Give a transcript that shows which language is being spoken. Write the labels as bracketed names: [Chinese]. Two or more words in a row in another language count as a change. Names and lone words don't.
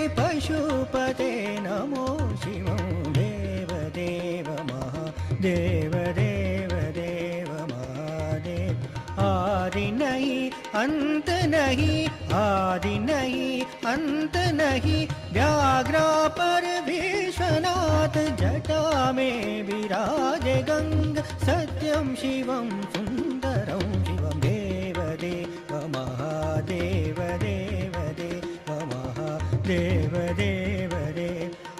[Sanskrit] पशुपते नमो शिवं, [Hindi] देव देव महादेव, देव देव महादेव, आदि नहीं, अंत नहीं, आदि नहीं, अंत नहीं, व्याघ्रा पर विश्वनाथ, जटा में विराजे गंग, [Sanskrit] सत्यं शिवं सुन्दरं शिवं, [Hindi] देव देव महादेव, देव देव महादेव, देव देव